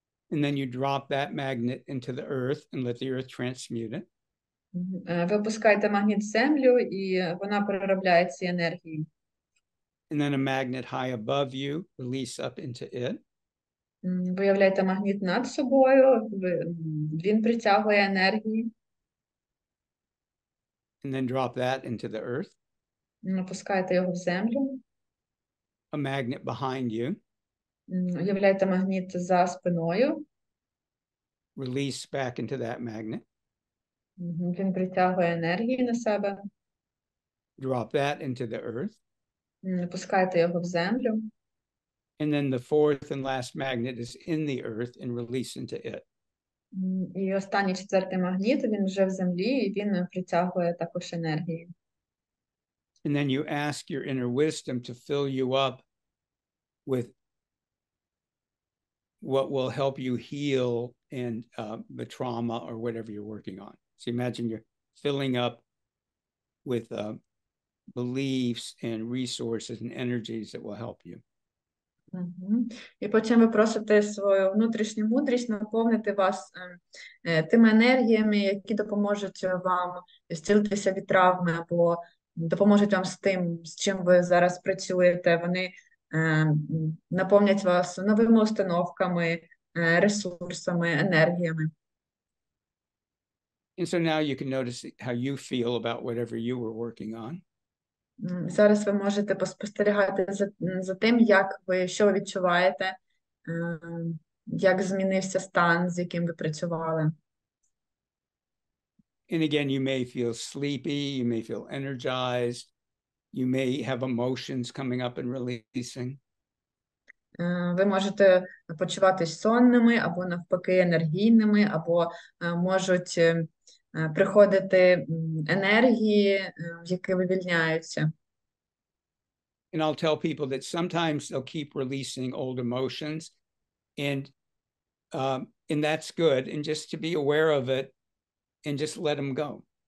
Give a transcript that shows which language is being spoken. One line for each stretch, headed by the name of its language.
English: And then you drop that magnet into the earth and let the earth transmute it.
Ukrainian: Ви опускаєте магніт в землю, і вона переробляє ці енергії.
English: And then a magnet high above you, release up into it.
Ukrainian: Виявляєте магніт над собою, він притягує енергії.
English: And then drop that into the earth.
Ukrainian: Опускаєте його в землю.
English: A magnet behind you.
Ukrainian: Уявляйте магніт за спиною.
English: Release back into that magnet.
Ukrainian: Він притягує енергію на себе.
English: Drop that into the earth.
Ukrainian: Пускайте його в землю.
English: And then the fourth and last magnet is in the earth and release into it.
Ukrainian: І останній четвертий магніт, він вже в землі, і він притягує також енергію.
English: And then you ask your inner wisdom to fill you up with what will help you heal and the trauma or whatever you're working on. So imagine you're filling up with beliefs and resources and energies that will help you.
Ukrainian: І потім ви просите свою внутрішню мудрість наповнити вас тими енергіями, які допоможуть вам зцілитися від травми, або допоможуть вам з тим, з чим ви зараз працюєте. Вони наповнять вас новими установками, ресурсами, енергіями.
English: And so now you can notice how you feel about whatever you were working on.
Ukrainian: Зараз ви можете поспостерігати за тим, що ви відчуваєте, як змінився стан, з яким ви працювали.
English: And again, you may feel sleepy, you may feel energized, you may have emotions coming up and releasing.
Ukrainian: Ви можете почуватись сонними, або навпаки енергійними, або можуть приходити енергії, які вивільняються.
English: And I'll tell people that sometimes they'll keep releasing old emotions, and that's good. And just to be aware of it and just let them go.